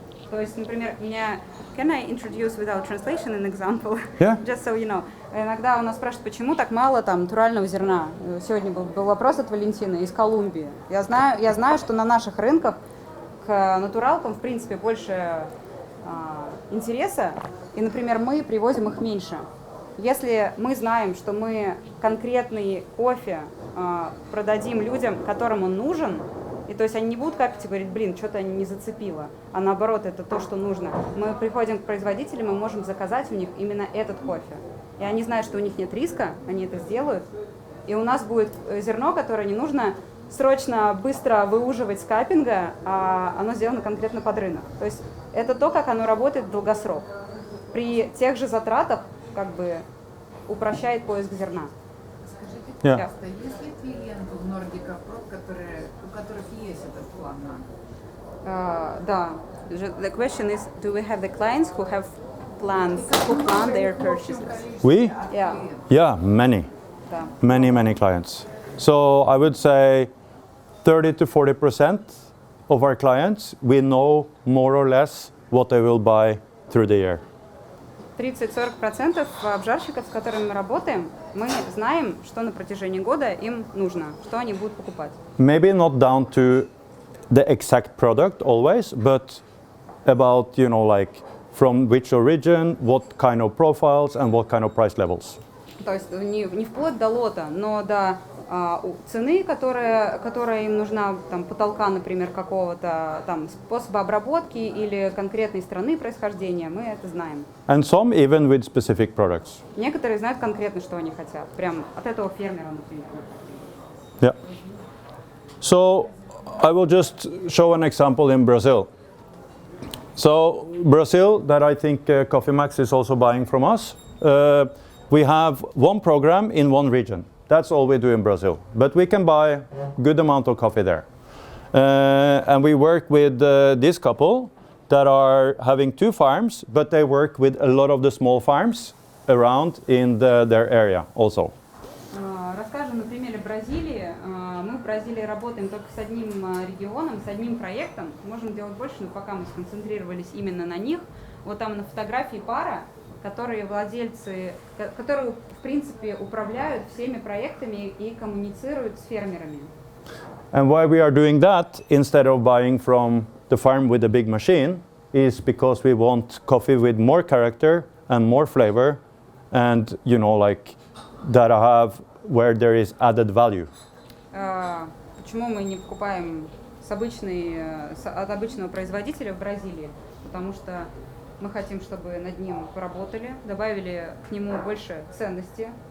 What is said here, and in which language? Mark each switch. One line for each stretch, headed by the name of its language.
Russian: То есть, например,
English: can I introduce without translation an example? Yeah. Just so you know.
Russian: Иногда у нас спрашивают, почему так мало там натурального зерна. Сегодня был вопрос от Валентины из Колумбии. Я знаю, что на наших рынках к натуралкам, в принципе, больше интереса, и, например, мы привозим их меньше. Если мы знаем, что мы конкретный кофе продадим людям, которым он нужен, и то есть они не будут капить и говорить, блин, что-то не зацепило, а наоборот, это то, что нужно. Мы приходим к производителям, мы можем заказать у них именно этот кофе. И они знают, что у них нет риска, они это сделают. И у нас будет зерно, которое не нужно срочно, быстро выуживать с каппинга, а оно сделано конкретно под рынок. То есть это то, как оно работает в долгосрок. При тех же затратах как бы упрощает поиск зерна. Скажите,
English: Yeah.
Russian: пожалуйста, есть ли клиенты в Nordic Approach, у которых есть этот план? Да.
English: The question is, do we have the clients who have plans, who plan their purchases? We? Yeah. Yeah, many.
Russian: Да.
English: Many clients. So I would say 30 to 40% of our clients, we know more or less what they will buy through the year.
Russian: 30-40% обжарщиков, с которыми мы работаем, мы знаем, что на протяжении года им нужно, что они будут покупать.
English: Maybe not down to the exact product always, but about, like from which origin, what kind of profiles and what kind of price levels.
Russian: То есть не вплоть до лота, но до цены, которая им нужна, там, потолка, например, какого-то там способа обработки или конкретной страны происхождения, мы это знаем.
English: And some even with specific products.
Russian: Некоторые знают конкретно, что они хотят, прям от этого фермера, например.
English: Yeah. So I will just show an example in Brazil. So Brazil, that I think Coffee Max is also buying from us. We have one program in one region. That's all we do in Brazil. But we can buy good amount of coffee there. And we work with this couple that are having 2 farms, but they work with a lot of the small farms around in their area also.
Russian: Расскажем на примере Бразилии. Мы в Бразилии работаем только с одним регионом, с одним проектом. Можем делать больше, но пока мы сконцентрировались именно на них. Вот там на фотографии пара, которые владельцы, которые в принципе управляют всеми проектами и коммуницируют с фермерами.
English: And why we are doing that instead of buying from the farm with a big machine is because we want coffee with more character and more flavor and, like that I have where there is added value.
Russian: Почему мы не покупаем от обычного производителя в Бразилии? Потому что мы хотим, чтобы над ним поработали, добавили к нему больше ценности.